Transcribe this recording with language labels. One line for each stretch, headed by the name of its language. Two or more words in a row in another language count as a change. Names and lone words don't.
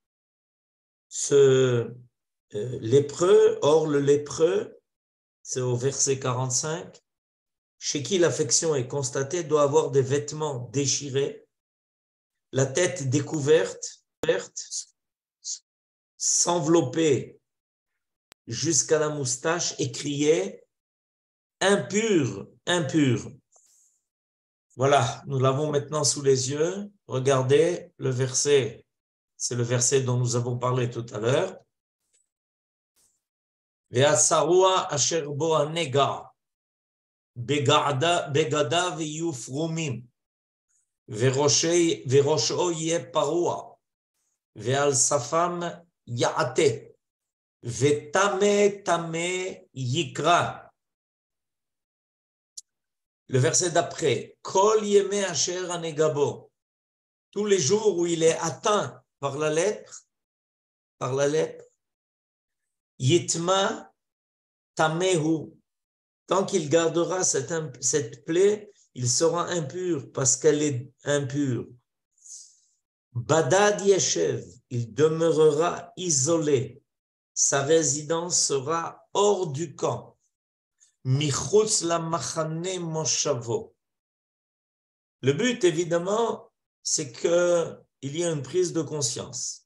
French: Ce lépreux, or le lépreux, c'est au verset 45, chez qui l'affection est constatée, doit avoir des vêtements déchirés, la tête découverte, s'envelopper jusqu'à la moustache et crier « impur, impur ». Voilà, nous l'avons maintenant sous les yeux. Regardez le verset, c'est le verset dont nous avons parlé tout à l'heure. «
Hebrew: והצרוע אשר בו הנגע בגדיו יהיו פרמים וראשו יהיה פרוע ועל שפם יעטה וטמא טמא יקרא »
French: Le verset d'après,
Hebrew: כל ימי אשר הנגע בו,
French: tous les jours où il est atteint par la lèpre,
Hebrew: יטמא טמא הוא,
French: tant qu'il gardera cette plaie, il sera impur parce qu'elle est impure.
Hebrew: בדד ישב,
French: il demeurera isolé, sa résidence sera hors du camp.
Hebrew: מחוץ למחנה מושבו.
French: Le but, évidemment, c'est qu'il y ait une prise de conscience.